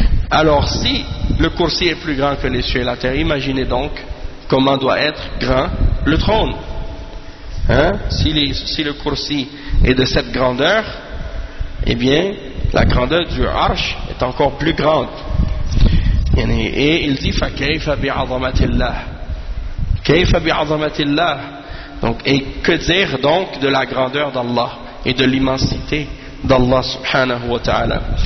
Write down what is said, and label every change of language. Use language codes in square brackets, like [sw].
[fr] Alors, si le coursi est plus grand que les cieux et la terre, imaginez donc comment doit être grand le trône. Hein? Si le coursi est de cette grandeur, eh bien, la grandeur du arche est encore plus grande. Et il dit [ar] فَكَيْفَ بِعَظَمَةِ اللَّهِ كَيْفَ بِعَظَمَةِ اللَّهِ. [fr] Et que dire donc de la grandeur d'Allah et de l'immensité d'Allah subhanahu wa ta'ala.